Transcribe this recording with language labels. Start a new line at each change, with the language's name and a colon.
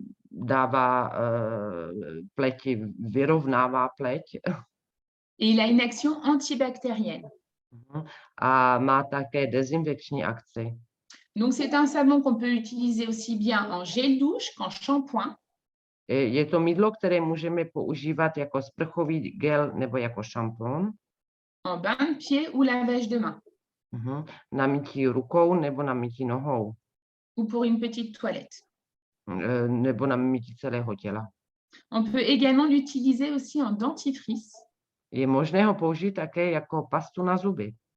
Czech: Dává pleti, vyrovnává pleť.
French: Et il a une action antibactérienne.
Czech: A má také dezinfekční akci.
French: Donc, c'est un savon qu'on peut utiliser aussi bien en gel douche qu'en shampoing.
Czech: Je to mýdlo, které můžeme používat jako sprchový gel nebo jako šampon.
French: En bain de pied ou lavage de main.
Czech: Na mytí rukou nebo na mytí nohou.
French: Ou pour une petite toilette.
Czech: Nebo na mytí celého těla.
French: On peut également l'utiliser aussi en dentifrice.
Czech: Je možné ho použít také jako pastu na zuby.